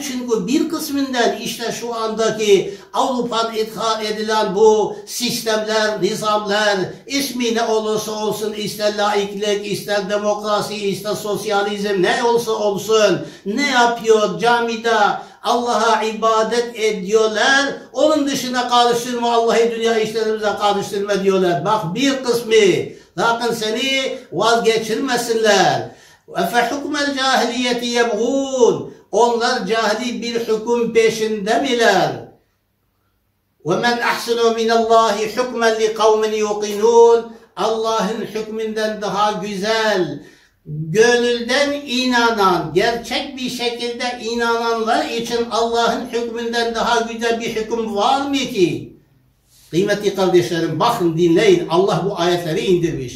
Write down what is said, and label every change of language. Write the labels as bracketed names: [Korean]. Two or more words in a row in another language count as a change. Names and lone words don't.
[Turkish] Çünkü bir kısmından işte şu andaki Avrupa'nın ithal edilen bu sistemler, nizamlar, ismi ne olursa olsun, ister laiklik, ister demokrasi, ister sosyalizm, ne olsa olsun, ne yapıyor? Camide Allah'a ibadet ediyorlar. Onun dışına karıştırma, Allah'ı dünya işlerimize karıştırma diyorlar. Bak, bir kısmı, sakın seni vazgeçirmesinler. [Arabic] اَفَحُكْمَ الْجَاهِلِيَّةِ يَبْغُونَ [Turkish] Onlar cahili bir hüküm peşinde miler? [Arabic] وَمَنْ أَحْسَنُ مِنَ اللّٰهِ حُكْمًا لِقَوْمٍ يُقِنُونَ [Turkish] Allah'ın hükmünden daha güzel, gönülden inanan, gerçek bir şekilde inananlar için Allah'ın hükmünden daha güzel bir hüküm var mı ki? Kıymetli kardeşlerim, bakın, dinleyin. Allah bu ayetleri indirmiş.